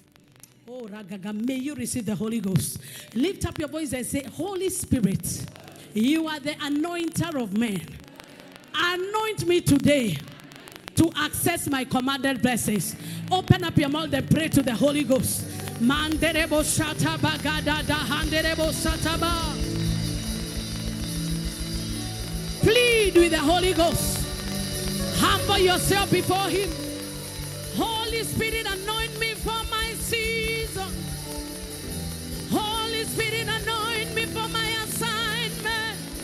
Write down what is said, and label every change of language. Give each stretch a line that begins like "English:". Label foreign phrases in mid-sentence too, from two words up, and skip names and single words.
English: Oh, Ragaga, may you receive the Holy Ghost. Lift up your voice and say, Holy Spirit, you are the anointer of men. Anoint me today to access my commanded blessings. Open up your mouth and pray to the Holy Ghost. Manderebo shataba gadada handerebo sataba. Plead with the Holy Ghost. Humble yourself before him. Holy Spirit, anoint me for my season. Holy Spirit, anoint me for my assignment.